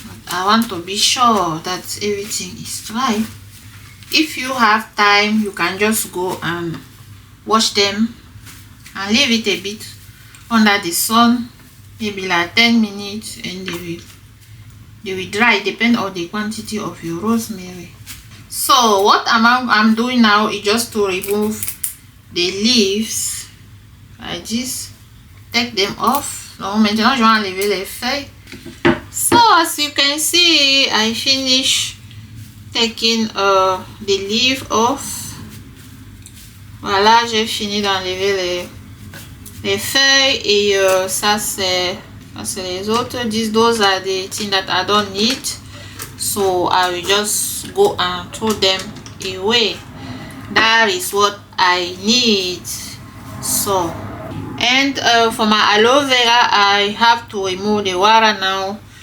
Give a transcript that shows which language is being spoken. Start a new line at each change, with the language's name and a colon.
English: I want to be sure that everything is dry. If you have time, you can just go and wash them and leave it a bit under the sun, maybe like 10 minutes, and they will dry. Depend on the quantity of your rosemary. So what I'm doing now is just to remove the leaves like this. Take them off.
French: Donc maintenant je vais enlever les feuilles.
English: So as you can see, I finish taking the leaf off.
French: Voilà, j'ai fini d'enlever les feuilles et ça c'est les autres.
English: Those are the things that I don't need, so I will just go and throw them away. That is what I need. So, and for my aloe vera, I have to remove the water now.